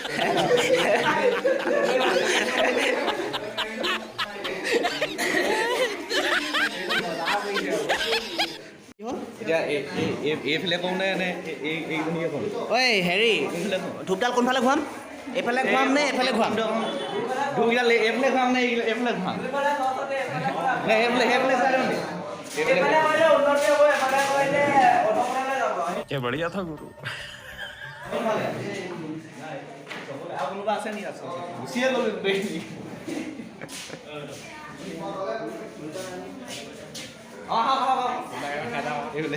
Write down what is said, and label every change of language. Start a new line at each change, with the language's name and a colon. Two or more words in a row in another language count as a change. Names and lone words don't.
Assamese: এতিয়া এইফালে কওঁ নে এইজনীয়ে কওঁ ঐ হেৰি ধূপডাল কোনফালে ঘূৰাম এইফালে ঘূৰাম নে এইফালে ঘূৰাম ধুইডাল এইফালে খুৱাম নে এইফালে খুৱাম নে সেইফালে চাই দিওঁ
Hindi: क्या बढ़िया था गुरु
Assamese: আৰু কোনোবা আছে নেকি গুচিয়ে গ'লো এইফালে